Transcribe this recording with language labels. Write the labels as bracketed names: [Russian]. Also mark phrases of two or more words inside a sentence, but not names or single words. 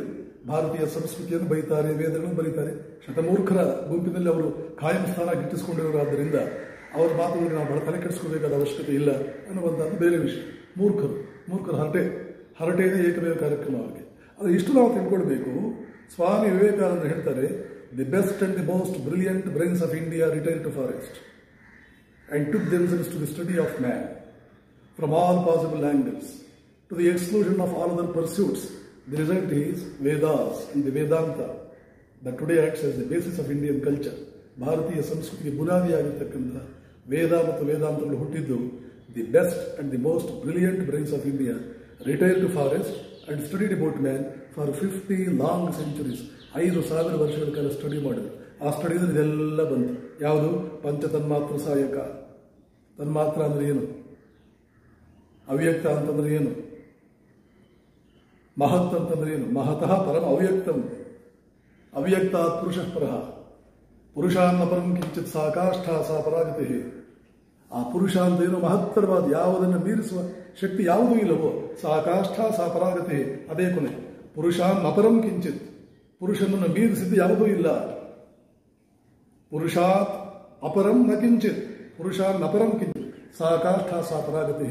[Kannada] ಭಾರತೀಯ ಸಂಸ್ಕೃತಿಯನ್ನು ಬರೀತಾರೆ, ವೇದಗಳನ್ನು ಬರೀತಾರೆ. ಶತಮೂರ್ಖರ ಗುಂಪಿನಲ್ಲಿ ಅವರು ಕಾಯಂ ಸ್ಥಾನ ಗಿಟ್ಟಿಸಿಕೊಂಡಿರೋರಾದ್ದರಿಂದ ಅವರ ಮಾತುಗಳಿಗೆ ನಾವು ಬಹಳ ತಲೆ ಕೆಡಿಸ್ಕೋಬೇಕಾದ ಅವಶ್ಯಕತೆ ಇಲ್ಲ ಅನ್ನುವಂಥದ್ದು ಬೇರೆ ವಿಷಯ. ಮೂರ್ಖರ ಹರಟೆಯೇ ಏಕಮೇವ ಕಾರ್ಯಕ್ರಮ ಅವರಿಗೆ. ಅದು ಇಷ್ಟು ನಾವು ತಿಳ್ಕೊಳ್ಬೇಕು. ಸ್ವಾಮಿ ವಿವೇಕಾನಂದರು ಹೇಳ್ತಾರೆ, [English] the best and the most brilliant brains of India retired to forest and took themselves to the study of man from all possible angles to the exclusion of all other pursuits. The result is Vedas and the Vedanta that today acts as the basis of Indian culture. [Kannada] ಭಾರತೀಯ ಸಂಸ್ಕೃತಿಗೆ ಬುನಾದಿಯಾಗಿರ್ತಕ್ಕಂಥ ವೇದ ಮತ್ತು ವೇದಾಂತಗಳು ಹುಟ್ಟಿದ್ದು [English] the best and the most brilliant brains of India retired to forest and studied about man for 50 long centuries. [Kannada] 5,000 ವರ್ಷಗಳ ಕಾಲ ಸ್ಟಡಿ ಮಾಡಿದ್ರು. ಆ ಸ್ಟಡಿದಲ್ಲಿ ಇದೆಲ್ಲ ಬಂತು. ಯಾವುದು? ಪಂಚತನ್ಮಾತ್ರ ಸಹಾಯಕ. ತನ್ಮಾತ್ರ ಅಂದ್ರೆ ಏನು? ಅವ್ಯಕ್ತ ಅಂತಂದ್ರೆ ಏನು? ಮಹತ್ ಅಂತಂದ್ರೆ ಏನು? [Sanskrit] ಮಹತಃ ಪರಂ ಅವ್ಯಕ್ತಂ. ಅವ್ಯಕ್ತಾತ್ ಪುರುಷ ಪರಃ. ಪುರುಷಾನ್ನ ಪರಂ ಕಿಂಚಿತ್ ಸಾ ಕಾಷ್ಠಾ ಸಾ ಪರಾಗತಿ. [Kannada] ಆ ಪುರುಷ ಅಂತ ಏನು? ಮಹತ್ತರವಾದ, ಯಾವುದನ್ನು ಮೀರಿಸುವ ಶಕ್ತಿ ಯಾವುದೂ ಇಲ್ಲವೋ [Sanskrit] ಸಾ ಕಾಷ್ಠಾ ಸಾ ಪರಾಗತಿ, [Kannada] ಅದೇ ಕೊನೆ. [Sanskrit] ಪುರುಷಾನ್ ಅಪರಂ ಕಿಂಚಿತ್, [Kannada] ಪುರುಷನನ್ನು ಮೀರಿಸಿದ್ದು ಯಾವುದೂ ಇಲ್ಲ. [Sanskrit] ಪುರುಷಾತ್ ಅಪರಂ ನ ಕಿಂಚಿತ್, ಪುರುಷಾನ್ ಅಪರಂ ಕಿಂಚಿತ್ ಸಾ ಕಾಷ್ಠಾ ಸಾ ಪರಾಗತಿ.